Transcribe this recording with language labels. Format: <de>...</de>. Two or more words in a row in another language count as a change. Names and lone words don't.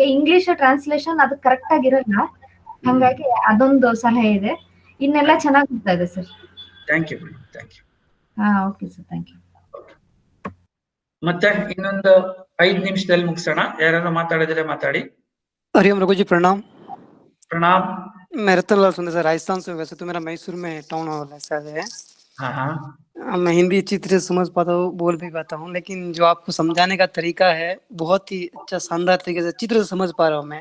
<en>English translation</en> <kn>ಅದು ಕರೆಕ್ಟ್ ಆಗಿರಲ್ಲ, ಹಂಗಾಗಿ ಅದೊಂದು ಸಲಹೆ ಇದೆ. ಇನ್ನೆಲ್ಲ ಚೆನ್ನಾಗಿ ಬರ್ತಾ ಇದೆ ಸರ್.</kn> <en>thank you madam, thank you. okay sir, thank you.</en> <kn>ಮತ್ತೆ ಇನ್ನೊಂದು 5 ನಿಮಿಷದಲ್ಲಿ ಮುಗಿಸೋಣ. ಯಾರು ಮಾತಾಡಿದ್ರೆ ಮಾತಾಡಿ.</kn> <hi>हरिओम रघु जी, प्रणाम। प्रणाम। मैं रतनलाल सुंदर सर, राजस्थान से। वैसे तो मेरा मैसूर में</hi> <en>town hall</en> <hi>है। मैं हिंदी अच्छी तरह समझ पाता हूँ, बोल भी पाता हूँ, लेकिन जो आपको समझाने का तरीका है बहुत ही अच्छा, शानदार तरीके से अच्छी तरह से समझ पा रहा हूँ मैं।</hi>